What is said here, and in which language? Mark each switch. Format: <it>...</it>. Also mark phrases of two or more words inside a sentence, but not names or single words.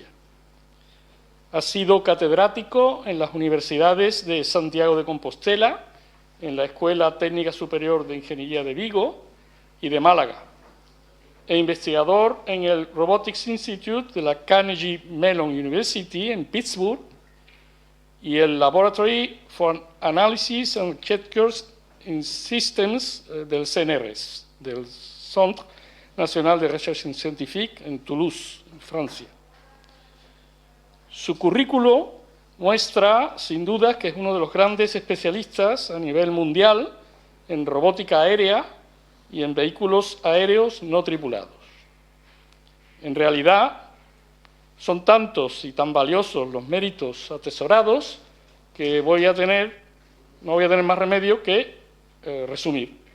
<es>Ha sido catedrático en las universidades de Santiago de Compostela, en la Escuela Técnica Superior de Ingeniería de Vigo y de Málaga, e investigador en el Robotics Institute de la Carnegie Mellon University en Pittsburgh y el Laboratory for Analysis and Architectures in Systems del CNRS, del Centre National de Recherche Scientifique en Toulouse, en Francia. Su currículo muestra, sin duda, que es uno de los grandes especialistas a nivel mundial en robótica aérea y en vehículos aéreos no tripulados. En realidad, son tantos y tan valiosos los méritos atesorados que no voy a tener más remedio que resumir.</es>